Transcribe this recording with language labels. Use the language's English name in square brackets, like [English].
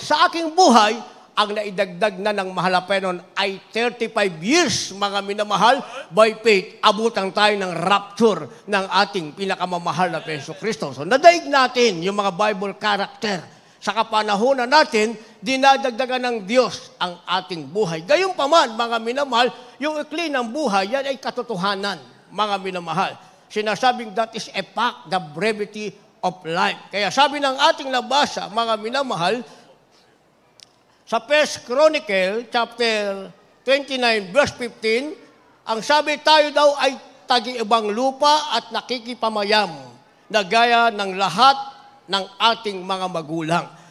[Filipino] Sa aking buhay, ang naidagdag na ng mahal na Panginoon ay 35 years, mga minamahal, [English] by faith, [Filipino] abutan tayo ng rapture ng ating pinakamamahal na Jesucristo. So, nadaig natin yung mga Bible character. Sa kapanahonan natin, dinadagdagan ng Diyos ang ating buhay. Gayunpaman, mga minamahal, yung ikli ng buhay, yan ay katotohanan, mga minamahal. Sinasabing [English] that is a fact, the brevity of life. [Filipino] Kaya sabi ng ating nabasa, mga minamahal, sa 1 Chronicle, chapter 29, verse 15, ang sabi tayo daw ay tagi-ibang lupa at nakikipamayam, na gaya ng lahat ng ating mga magulang.